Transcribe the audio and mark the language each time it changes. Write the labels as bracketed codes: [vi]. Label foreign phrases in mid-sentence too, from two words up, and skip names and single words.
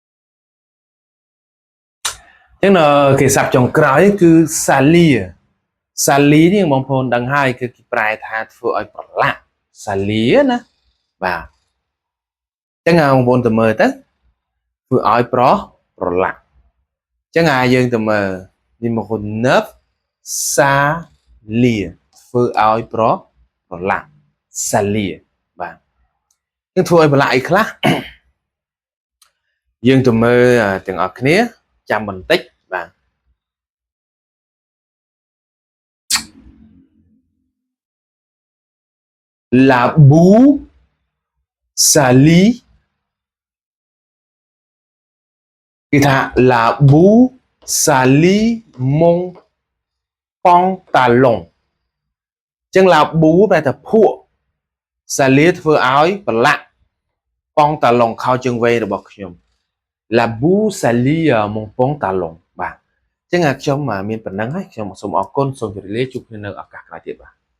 [km] អញ្ចឹងគេសាប់ចុងក្រោយគឺ salir Sali នេះបងប្អូនដឹងហើយគឺគេប្រែថាធ្វើឲ្យប្រឡាក់ Sali ណាបាទចឹងបងប្អូនទៅមើលទៅធ្វើឲ្យប្រឡាក់ចឹងយើងទៅមើលnuméro 9 Salir ធ្វើឲ្យប្រឡាក់ Salir បាទយើងធ្វើឲ្យប្រឡាក់អីខ្លះ យើងទៅមើលទាំងអស់គ្នាចាំបន្តិចបាទ [fr] La boue salit គេថា La boue salit mon pantalon [km] ចឹង [fr] La boue [km] ប្រែថាភក់ Salit ធ្វើឲ្យប្រឡាក់ pantalon ខោជើងវែងរបស់ខ្ញុំ [fr] La boue salit mon pantalon [km] បាទចឹងខ្ញុំមានប៉ុណ្ណឹងហើយខ្ញុំសូមអរគុណសូមជម្រាបលាជួបគ្នានៅឱកាសក្រោយទៀតបាទ